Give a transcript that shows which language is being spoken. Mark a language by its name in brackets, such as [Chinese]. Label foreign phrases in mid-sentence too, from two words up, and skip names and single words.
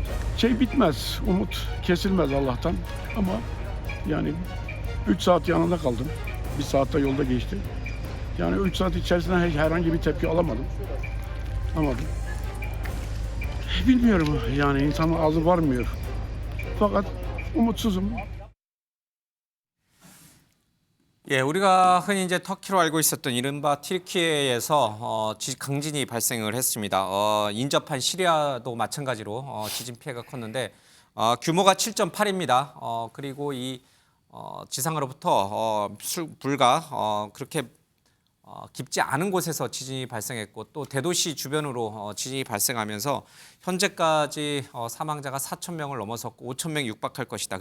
[Turkish] Şey bitmez, umut kesilmez Allah'tan ama yani 3 saat yanında kaldım. 1 saatte yolda geçti. Yani 3 saat içerisinde herhangi bir tepki alamadım. Bilmiyorum yani insanın ağzı varmıyor. Fakat umutsuzum. [Korean] 우리가 흔히 이제 터키로 알고 있었던 이른바 튀르키예에서 강진이 발생을 했습니다. 인접한 시리아도 마찬가지로 지진 피해가 컸는데 규모가 7.8입니다. 그리고 이 지상으로부터 불과 그렇게 깊지 않은 곳에서 지진이 발생했고 또 대도시 주변으로 지진이 발생하면서 현재까지 사망자가 4천 명을 넘어섰고 5천 명이 육박할 것이다.